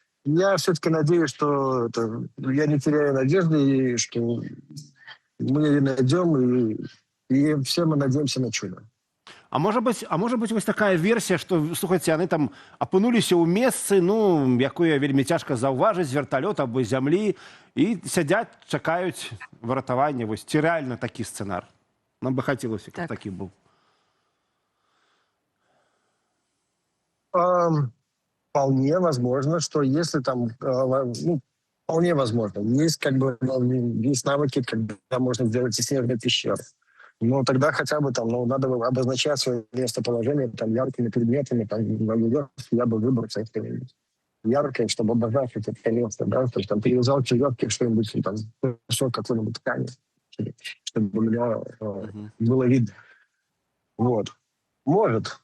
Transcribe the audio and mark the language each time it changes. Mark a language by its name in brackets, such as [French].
[Russian] Я все-таки надеюсь, что я не теряю надежды, и что мы ее найдем, и все мы надеемся на чудо. [Belarusian] А может быть вось такая версія, што, слухайце, яны там апынуліся ў месцы, ну, якое вельмі цяжка заўважыць з верталёта або зямлі, і сядзяць, чакаюць выратавання. Вось ці рэальна такі сцэнар? Нам бы хацелася, каб такі быў. [Russian] Вполне возможно, что если там, ну, вполне возможно, есть как бы есть навыки, когда можно сделать снежные пещеры. Но тогда хотя бы там, ну, надо обозначать свое местоположение там яркими предметами, там, я бы выбрал что-нибудь яркое, чтобы обозначить это место, да, то есть там привязал черепки что-нибудь, там, кусок какой-нибудь ткани, чтобы у меня было видно. Вот. Может.